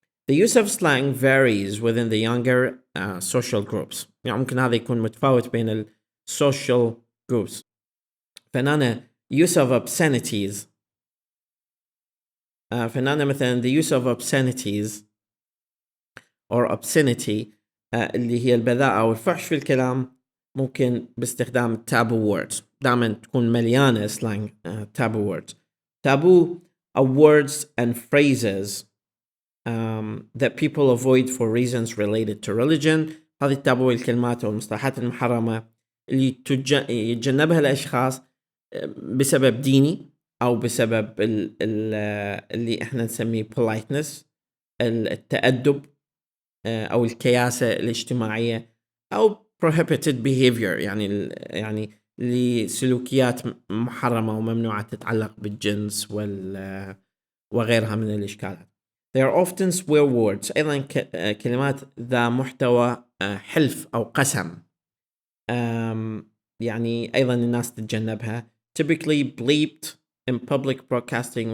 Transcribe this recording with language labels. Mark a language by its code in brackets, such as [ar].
[en] The use of slang varies within the younger social groups. [ar] يعني ممكن هذا يكون متفاوت بين ال social groups. [en] فهنا use of obscenities. [ar] فهنا مثلا [en] the use of obscenities or obscenity [ar] اللي هي البذاءة أو الفحش في الكلام ممكن باستخدام taboo words. دائما تكون مليانة [en] slang taboo words. Taboo are words and phrases that people avoid for reasons related to religion. [ar] هذه التابو الكلمات والمصطلحات المحرمة اللي يتجنبها الأشخاص بسبب ديني أو بسبب اللي احنا نسميه politeness، التأدب أو الكياسة الاجتماعية، أو [en] prohibited behavior [ar] يعني لسلوكيات محرمة وممنوعة تتعلق بالجنس وغيرها من الإشكالات. [en] They are often swear words. [ar] أيضا كلمات ذا محتوى حلف أو قسم يعني أيضا الناس تتجنبها. [en] Typically bleeped in public broadcasting.